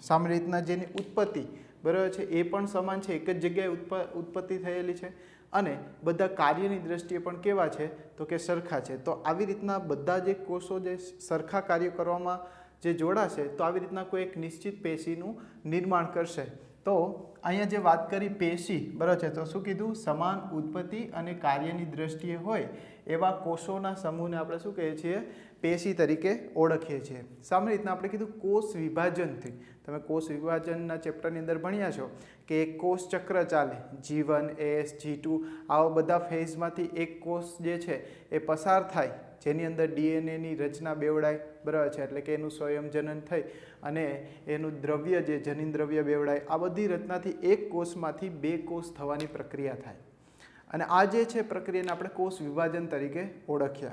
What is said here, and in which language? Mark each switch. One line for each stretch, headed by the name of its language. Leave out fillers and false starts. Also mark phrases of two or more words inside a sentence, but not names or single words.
Gujarati: સામાન્ય રીતના જેની ઉત્પત્તિ બરાબર છે એ પણ સમાન છે, એક જ જગ્યાએ ઉત્પત્તિ થયેલી છે અને બધા કાર્યની દૃષ્ટિએ પણ કેવા છે તો કે સરખા છે। તો આવી રીતના બધા જે કોષો જે સરખા કાર્ય કરવામાં જે જોડાશે તો આવી રીતના કોઈ એક નિશ્ચિત પેશીનું નિર્માણ કરશે। તો અહીંયા જે વાત કરી પેશી બરાબર છે તો શું કીધું સમાન ઉત્પત્તિ અને કાર્યની દૃષ્ટિએ હોય એવા કોષોના સમૂહને આપણે શું કહીએ છીએ પેશી તરીકે ઓળખીએ છીએ। સામાન્ય રીતના આપણે કીધું કોષ વિભાજનથી, તમે કોષ વિભાજનના ચેપ્ટરની અંદર ભણ્યા છો કે એક કોષ ચક્ર ચાલે, G1, AS, G2 આવા બધા ફેઝમાંથી એક કોષ જે છે એ પસાર થાય, જેની અંદર ડીએનએની રચના બેવડાય, બરાબર છે, એટલે કે એનું સ્વયંજનન થઈ અને એનું દ્રવ્ય જે જનીન દ્રવ્ય બેવડાય, આ બધી રચનાથી એક કોષમાંથી બે કોષ થવાની પ્રક્રિયા થાય અને આ જે છે પ્રક્રિયાને આપણે કોષ વિભાજન તરીકે ઓળખ્યા।